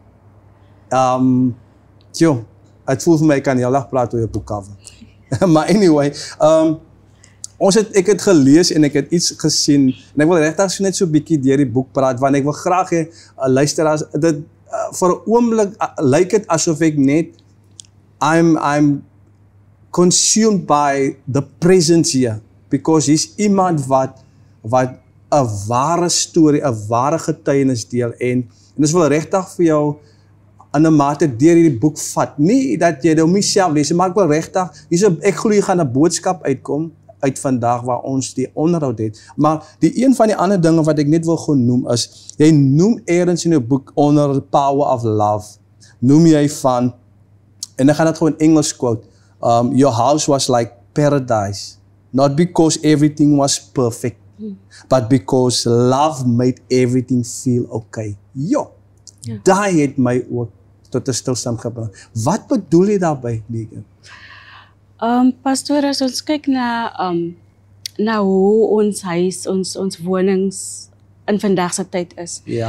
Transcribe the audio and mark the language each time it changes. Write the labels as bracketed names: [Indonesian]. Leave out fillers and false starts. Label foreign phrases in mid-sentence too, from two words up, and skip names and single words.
[Afrikaans] Het voel vir my, ek kan heel dag praat oor jou boekcover. Maar anyway, ek het gelees en ek het iets gesien, en ek wil regtig so net so 'n bietjie deur die boek praat, want ek wil graag hê, luisteraars, dit vir 'n oomblik lyk dit asof ek net, [English] I'm consumed by the presence here, because [Afrikaans] hier's iemand wat 'n ware storie, 'n ware getuienis deel, en dis wil regtig vir jou in 'n mate deur hierdie boek vat. Nie dat jy dit om jouself lees, maar ek wil regtig, ek glo hier gaan 'n boodskap uitkom uit vandag waar ons die onderhoud het. Maar die een van die ander dinge wat ek net wil genoem is, jy noem eers in jou boek onder [English] the power of love. [Afrikaans] Noem jy van, en ek gaan dit gewoon in Engels quote, [English] your house was like paradise, not because everything was perfect, but because love made everything feel okay. [Afrikaans] Ja, daai het my ook tot 'n stilstand gebring. Wat bedoel jy daarby, Megan? Pastoor, as ons kyk na hoe ons huis, ons wonings in vandag se tyd is, Ja,